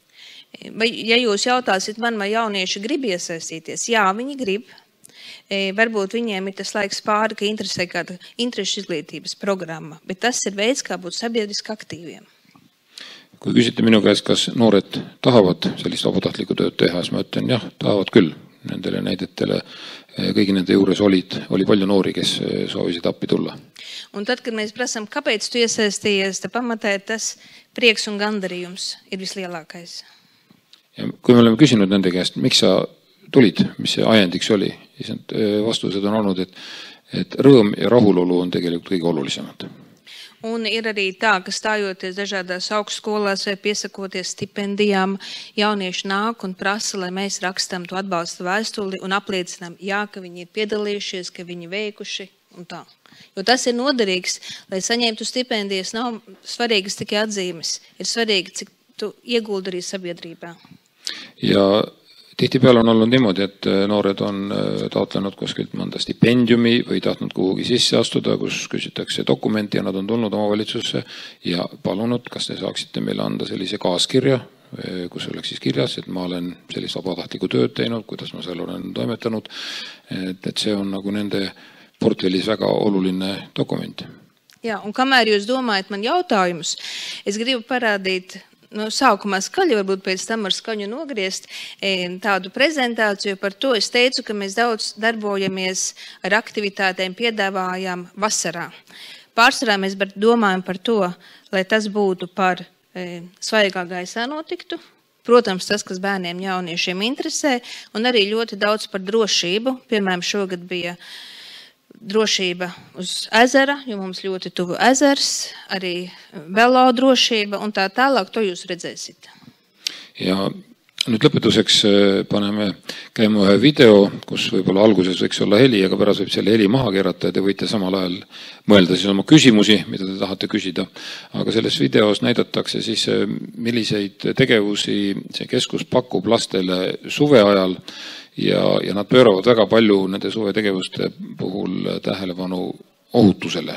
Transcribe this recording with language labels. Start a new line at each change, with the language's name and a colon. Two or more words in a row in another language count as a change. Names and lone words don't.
Latvian: Ja jūs jautāsit man, vai jaunieši grib iesaistīties? Jā, viņi grib. Varbūt viņiem ir tas laiks pāri, ka interesē kāda interešu izglītības programma, bet tas ir veids, kā būt sabiedriski aktīviem.
Estonian: Kui küsite minu käest, kas noored tahavad sellist vabatahtlikku tööd teha, siis ma ütlen, jah, tahavad küll. Nendele näidetele kõigi nende juures oli palju noori, kes soovisid appi tulla.
Latvian: Un tad, kad mēs prasam, kāpēc tu iesaistījies, tad pamatē tas prieks un gandarījums ir vislielākais.
Estonian: Ja kui me oleme küsinud nende käest, miks sa tulid, mis see ajendiks oli, siis vastused on olnud, et rõõm ja rahulolu on tegelikult kõige olulisemad.
Latvian: Un ir arī tā, ka stājoties dažādās augstskolās vai piesakoties stipendijām, jaunieši nāk un prasa, lai mēs rakstam to atbalstu vēstuli un apliecinām, jā, ka viņi ir piedalījušies, ka viņi veikuši un tā. Jo tas ir noderīgs, lai saņemtu stipendijas, nav svarīgas tikai atzīmes, ir svarīgi, cik tu ieguldi arī sabiedrībā.
Estonian: Ja tihtipeale on olnud niimoodi, et noored on taotlenud kuskilt mõnda stipendiumi või tahtnud kuhugi sisse astuda, kus küsitakse dokumenti ja nad on tulnud omavalitsusse ja palunud, kas te saaksite meile anda sellise kaaskirja, kus oleks siis kirjas, et ma olen sellist vabatahtlikku tööd teinud, kuidas ma seal olen toimetanud, et see on nagu nende portfellis väga oluline dokument.
Latvian: Jā, un kamēr jūs domājat man jautājumus, es gribu parādīt sākumā skaļi, varbūt pēc tam ar skaņu nogriezt tādu prezentāciju par to. Es teicu, ka mēs daudz darbojamies ar aktivitātēm, piedāvājām vasarā. Pārsvarā mēs domājam par to, lai tas būtu par svaigā gaisā notiktu. Protams, tas, kas bērniem jauniešiem interesē, un arī ļoti daudz par drošību. Piemēram, šogad bija drošība uz ezera, jo mums ļoti tuvu ezers, arī velo drošība un tā tālāk, to jūs redzēsiet.
Estonian: Ja nüüd lõpetuseks paneme käima ühe video, kus võib-olla alguses võiks olla heli, aga pärast võib selle heli maha keerata ja te võite samal ajal mõelda siis oma küsimusi, mida te tahate küsida. Aga selles videos näidatakse siis, milliseid tegevusi see keskus pakub lastele suve ajal ja nad pööravad väga palju nende suvetegevuste puhul tähelepanu ohutusele.